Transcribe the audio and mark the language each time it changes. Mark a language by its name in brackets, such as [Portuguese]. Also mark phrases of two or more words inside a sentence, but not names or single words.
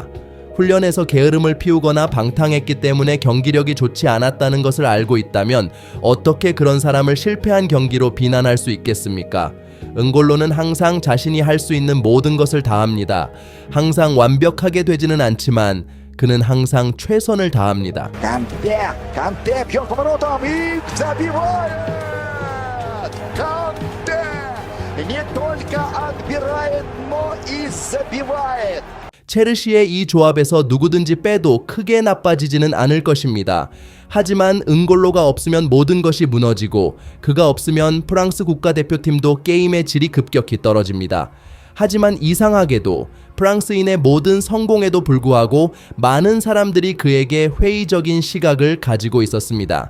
[Korean] 훈련에서 게으름을 피우거나 방탕했기 때문에 경기력이 좋지 않았다는 것을 알고 있다면 어떻게 그런 사람을 실패한 경기로 비난할 수 있겠습니까? 은골로는 항상 자신이 할 수 있는 모든 것을 다합니다. 항상 완벽하게 되지는 않지만 그는 항상 최선을 다합니다. [Russian] Канте бьет поворотом и забивает! Канте не только отбирает, но и забивает! [Korean] 체르시의 이 조합에서 누구든지 빼도 크게 나빠지지는 않을 것입니다. 하지만 은골로가 없으면 모든 것이 무너지고 그가 없으면 프랑스 국가대표팀도 게임의 질이 급격히 떨어집니다. 하지만 이상하게도 프랑스인의 모든 성공에도 불구하고 많은 사람들이 그에게 회의적인 시각을 가지고 있었습니다.